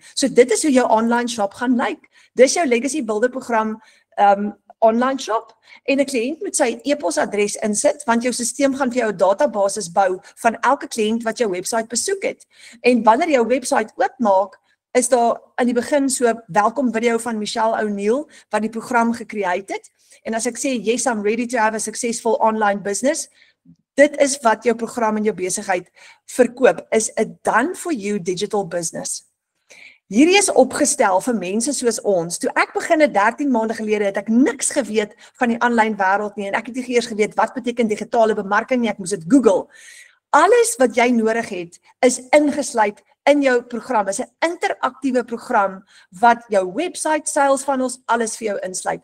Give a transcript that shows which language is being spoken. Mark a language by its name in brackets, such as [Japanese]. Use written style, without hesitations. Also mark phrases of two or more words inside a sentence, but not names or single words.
[Afrikaans] So dit is hoe jou [English] online shop [Afrikaans] gaan lyk. Dis jou Legacy Builder program [English] online shop [Afrikaans] en 'n kliënt moet sy e-posadres insit want jou stelsel gaan vir jou 'n database bou van elke kliënt wat jou webwerf besoek het. En wanneer jy jou webwerf oopmaak, is daar in die begin so welkom video van Michelle O'Neill wat die program gecreate het. En as ek sê [English] yes, I'm ready to have a successful online business, [Afrikaans] dit is wat jou program in jou besigheid verkoop, is 'n [English] done for you digital business. [Afrikaans] Hierdie is opgestel vir mense soos ons. Toe ek begin 13 maande gelede het ek niks geweet van die aanlyn wêreld nie en ek het nie eers geweet wat beteken digitale bemarking nie, ek moes dit Google. Alles wat jy nodig het is ingesluit in jou program. Dit is 'n interaktiewe program wat jou website, [English] sales funnels, [Afrikaans] alles vir jou insluit.